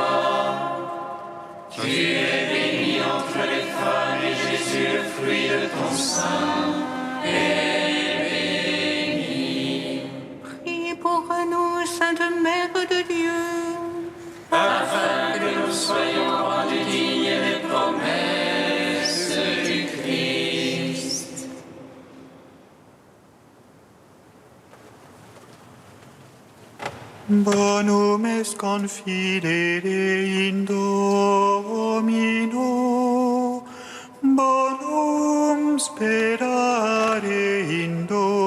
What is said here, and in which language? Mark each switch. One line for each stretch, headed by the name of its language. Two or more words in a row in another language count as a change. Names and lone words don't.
French: Tu es bénie entre les femmes et Jésus, le fruit de ton sein, est béni. Priez pour nous, Sainte Mère de Dieu. Afin que nous soyons rendus dignes des promesses du Christ.
Latin: Bonum est confidere in Domino, bonum sperare in Domino.